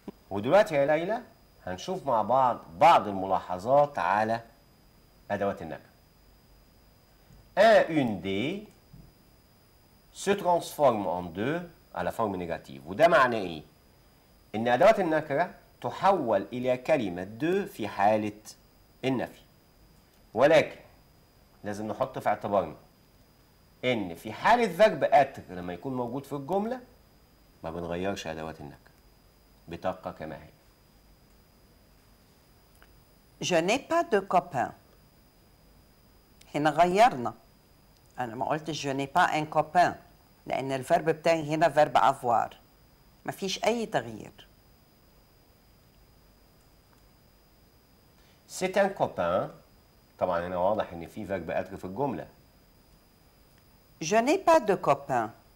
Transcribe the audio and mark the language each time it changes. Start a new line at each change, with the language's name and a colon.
Arabic: ودلوقتي يا ليلى هنشوف مع بعض الملاحظات على أدوات النكرة.
French: Un, une des se transforme en deux à la forme négative.
Arabic: وده معناه إيه؟ إن أدوات النكرة تحول إلى كلمة دو في حالة النفي. ولكن لازم نحط في اعتبارنا إن في حالة فيرب أتر لما يكون موجود في الجملة ما بنغيرش أدوات النكرة. بتبقى كما هي.
French: Je n'ai pas de copain.
Arabic: هنا غيرنا. أنا ما قلتش
French: je n'ai pas un copain.
Arabic: لأن الفرب بتاعي هنا فيرب avoir. ما فيش أي تغيير.
French: C'est un copain.
Arabic: طبعا هنا واضح ان في فيرب اتر في الجمله.
French: Je n'ai pas de copain.